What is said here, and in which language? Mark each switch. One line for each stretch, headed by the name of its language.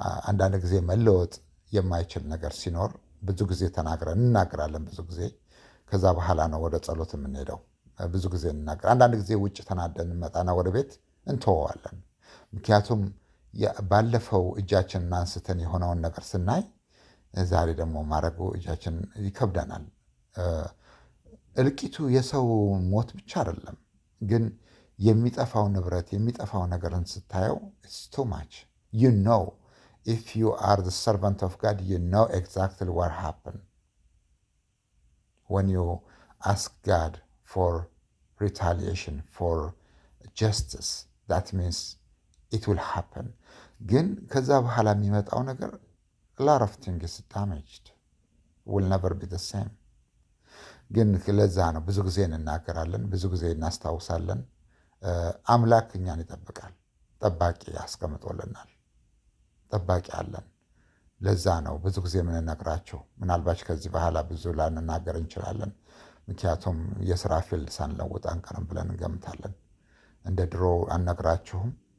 Amharic: አንዳንድ ጊዜ መለወጥ የማይችል ነገር ሲኖር ብዙ ጊዜ እንናገራለን። ብዙ ጊዜ ከዛ በኋላ ነው ወደ ጸሎት የምንሄደው። ብዙ ጊዜ እንናገር። አንዳንድ ጊዜ ውጭ ተናደን እንመጣና ወደ ቤት እንተወዋለን። ምክንያቱም ባለፈው እጃችንን አንስተን የሆነውን ነገር ስናይ ዛሬ ደግሞ ማድረጉ እጃችን ይከብደናል። እልቂቱ የሰው ሞት ብቻ አይደለም፣ ግን የሚጠፋው ንብረት የሚጠፋው ነገርን ስታየው
English: it's too much. You know, if you are the servant of God, you know exactly what happened. When you ask God for retaliation, for justice, that means it will happen.
Amharic: ግን ከዛ በኋላ የሚመጣው ነገር
English: a lot of things damaged, will never be the same.
Amharic: ግን ለዛ ነው ብዙ ጊዜ እንናገራለን፣ ብዙ ጊዜ እናስታውሳለን። አምላክ እኛን ይጠብቃል። ጠባቂ ያስቀምጦልናል። ጠባቂ አለን። ለዛ ነው ብዙ ጊዜ የምንነግራችሁ። ምናልባት ከዚህ በኋላ ብዙ ላንናገር እንችላለን። ምክንያቱም የስራ ፊልድ ሳንለውጥ አንቀርም ብለን እንገምታለን። እንደ ድሮ አንነግራችሁም።